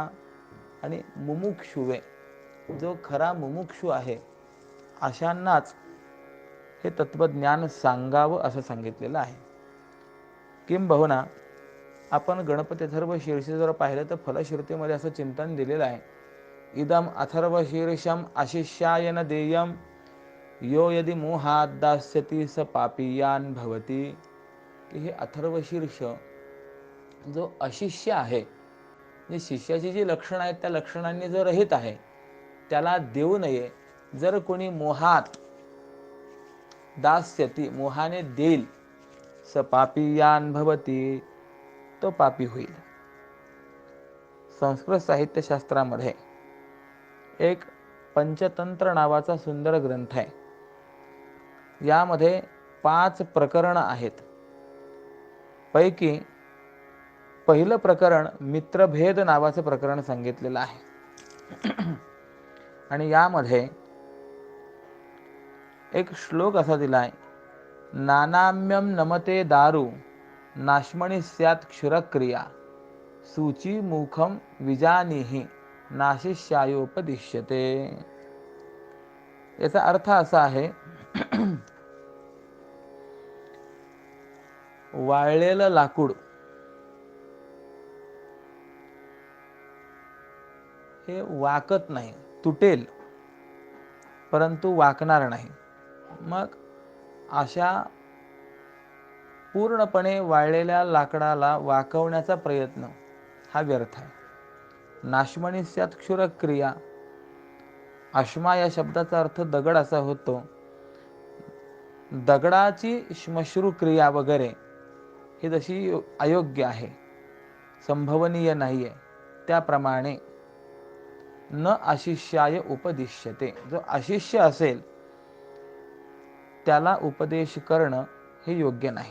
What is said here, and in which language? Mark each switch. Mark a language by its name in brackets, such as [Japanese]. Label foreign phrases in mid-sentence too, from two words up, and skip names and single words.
[Marathi] आणि मुमुक्षुवे, जो खरा मुमुक्षु आहे अशांनाच हे तत्वज्ञान सांगावं असं सांगितलेलं आहे. किंबहुना आपण गणपती अथर्व शीर्ष जर पाहिलं तर फलश्रुतीमध्ये असं चिंतन दिलेलं आहे, [Sanskrit] इदम अथर्व शीर्षम आशिष्यायन देयम यो यदि मोहात दास्यती स पापीयान भवती. [Marathi] की हे अथर्व शीर्ष जो अशिष्य आहे, जे शिष्याची जी लक्षणं आहेत त्या लक्षणांनी जो रहित आहे, त्याला देऊ नये. जर कोणी [Sanskrit] मोहात दास्यती, [Marathi] मोहाने देईल, [Sanskrit] स पापीयान भवती, [Marathi] तो पापी होईल. संस्कृत साहित्यशास्त्रामध्ये एक पंचतंत्र नावाचा सुंदर ग्रंथ आहे. यामध्ये 5 प्रकरणं आहेत. पैकी पहिलं प्रकरण मित्रभेद नावाचं प्रकरण सांगितलेलं आहे. आणि यामध्ये एक श्लोक असा दिला आहे, [Sanskrit] नानाम्यम नमते दारू नाश्मणी स्यात् क्षुरक्रिया सूची मुखम विजानीहि नाशिष्यायोपदिश्यते. [Marathi] याचा अर्थ असा आहे, वाळलेलं लाकूड हे वाकत नाही, तुटेल परंतु वाकणार नाही. मग अशा पूर्णपणे वाळलेल्या लाकडाला वाकवण्याचा प्रयत्न हा व्यर्थ आहे. [Sanskrit] नाश्मणी स्यात् क्षुरक्रिया, [Marathi] अश्मा या शब्दाचा अर्थ दगड असा होतो. दगडाची श्मश्रू क्रिया वगैरे ही जशी अयोग्य आहे, संभवनीय नाही आहे, त्याप्रमाणे [Sanskrit] न अशिष्याय उपदिश्यते, [Marathi] जो अशिष्य असेल त्याला उपदेश करणं हे योग्य नाही.